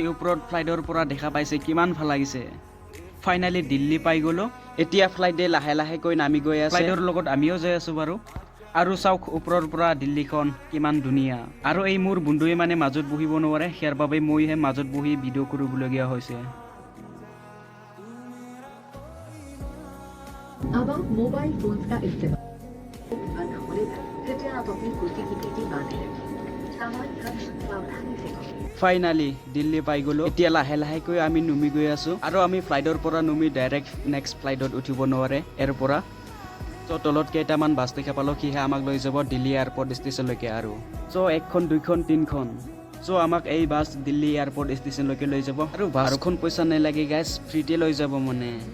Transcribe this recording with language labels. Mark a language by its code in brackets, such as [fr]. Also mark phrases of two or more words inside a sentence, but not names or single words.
[as] ওপৰত ফ্লাইটৰ পৰা দেখা পাইছে কিমান ভাল লাগিছে ফাইনালি দিল্লী পাই গলো এতিয়া ফ্লাইটে লাহে কৈ নামি গৈ আছে ফ্লাইটৰ লগত আমিও যাই আছো বাৰু আৰু চাওক ওপৰৰ পৰা দিল্লীখন কিমান ধুনীয়া আৰু এই মোৰ বন্ধুৱে মানে মাজত বহিব নোৱাৰে হেৰ বাবে মইহে মাজত বহি ভিডিও কৰিবলগীয়া হৈছে [hi] अब आप मोबाइल फोन का इस्तेमाल कृपया आप अपनी कुर्सी की पेटी बांधे रखें सामान कक्ष सावधानी से [as] ফাইনালি দিল্লী পাই গলো এতিয়া লাহে কৈ আমি নুমি গৈ আছো আৰু আমি ফ্লাইটৰ পৰা নুমি [en] direct next flight [as] উঠিব নোৱাৰে এৰ পৰা তো তলত কেইটামান বাছ দেখা পালো কিহে আমাক লৈ যাব দিল্লী এয়াৰপৰ্ট ষ্টেচনলৈকে আৰু সো এখন দুইখন তিনখন সো আমাক এই বাছ দিল্লী এয়াৰপৰ্ট ষ্টেচনলৈকে লৈ যাব আৰু বাছখন পইচা নালাগে গাইস ফ্ৰীতে লৈ যাব মানে